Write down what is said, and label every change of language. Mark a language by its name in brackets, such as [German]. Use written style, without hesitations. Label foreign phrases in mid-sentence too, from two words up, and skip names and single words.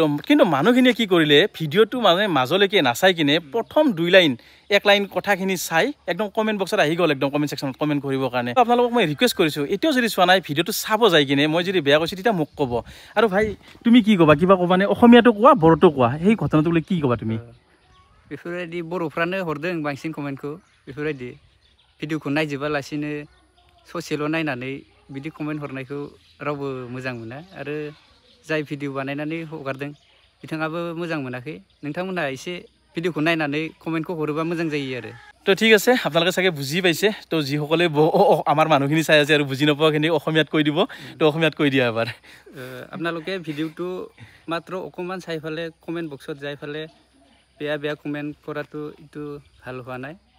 [Assamese] কিন্তু মানুহখিনিয়ে কি কৰিলে, ভিডিঅ'টো মানে মাজলৈকে নাচাই কিনে প্ৰথম 1 লাইন কথাখিনি চাই একদম কমেণ্ট বক্সত আহি গ'ল, একদম কমেণ্ট ছেকশ্যনত কমেণ্ট কৰিবৰ কাৰণে। আপোনালোকক মই ৰিকুৱেষ্ট কৰিছোঁ, এতিয়াও যদি চোৱা নাই ভিডিঅ'টো চাব যাই কিনে, মই যদি বেয়া কৈছোঁ তেতিয়া মোক ক'ব। আৰু ভাই তুমি কি ক'বা, কিবা ক'বা নে? অসমীয়াটো কোৱা, বড়োটো কোৱা, সেই ঘটনাটো বোলে কি ক'বা তুমি? [Bodo] बेफोरबायदि बर'फ्रानो हरदों बांसिन कमेन्टखौ। बेफोरबायदि भिडिअखौ नायजोबालासिनो ससेल' नायनानै बिदि कमेन्ट हरनायखौ रावबो मोजां मोना। आरो जाय भिडिअ बानायनानै हगारदों बिथाङाबो मोजां मोनाखै। नोंथांमोनहा एसे भिडिअखौ नायनानै कमेन्टखौ हरोबा मोजां जायो आरो। [Assamese] তো ঠিক আছে, আপোনালোকে চাগে বুজি পাইছে। তো যিসকলে আমাৰ মানুহখিনি চাই আছে আৰু বুজি নোপোৱাখিনি অসমীয়াত কৈ দিব, তো অসমীয়াত কৈ দিয়া এবাৰ। আপোনালোকে ভিডিঅ'টো মাত্ৰ অকণমান চাই ফালে কমেণ্ট বক্সত যাই ফালে বেয়া কমেণ্ট কৰাটো এইটো ভাল হোৱা নাই।